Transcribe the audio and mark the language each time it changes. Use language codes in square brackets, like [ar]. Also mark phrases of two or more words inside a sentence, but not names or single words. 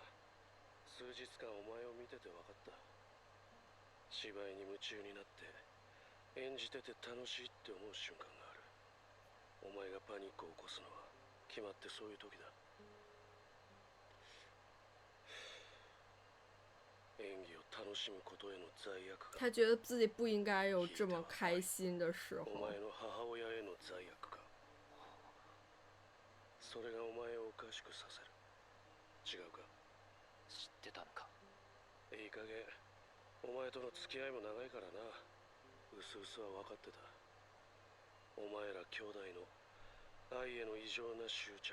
[ja] 数日間お前を見てて分かった。芝居に夢中になって演じてて楽しいって思う瞬間がある。お前がパニックを起こすのは決まってそういう時だ。演技を楽しむことへの罪悪感。 [zh] 他觉得自己不应该有这么开心的时 [ja] お [zh] 候。 [ja] 前の母親への罪悪感。それがお前をおかしくさせる。違うか。知ってたのか。いい加減お前との付き合いも長いからな。うすうすは分かってた。お前ら兄弟の愛への異常な執着。